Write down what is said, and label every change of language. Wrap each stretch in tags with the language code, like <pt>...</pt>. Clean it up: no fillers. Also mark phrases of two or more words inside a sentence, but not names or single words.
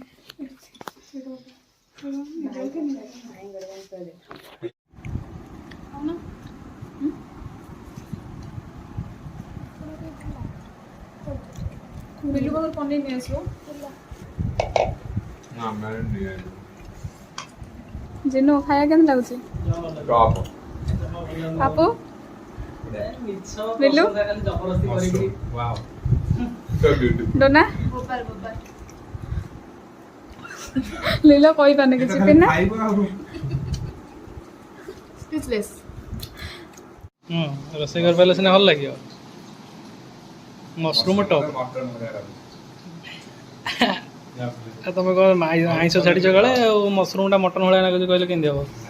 <or>ବିଲୁ ପାଖରୁ ପନିର ନେଇ ଆସିବ</or> <hi>ନା मैं नहीं</hi> <or>ଜିନୁ ଖାଇବା କେମିତି ଲାଗୁଛି टॉप ପାପୁ ବିଲୁ</or> <en>wow so beautiful</en> <or>ଡୋନା लीला କହିପାରୁନି କିଛି ପିନା ସ୍ପିଚଲେସ୍ ରୋଷେଇ କରିପାରିଲେ ସିନା ଭଲ ଲାଗିବ ମସରୁମ ଟପ୍ ତମେ କଣ ଆଇଁଷ ଛାଡ଼ିଛ କାଳେ ଆଉ ମସରୁମଟା ମଟନ ଭଳିଆ ଲାଗୁଛି କହିଲେ କେମିତି ହବ</or>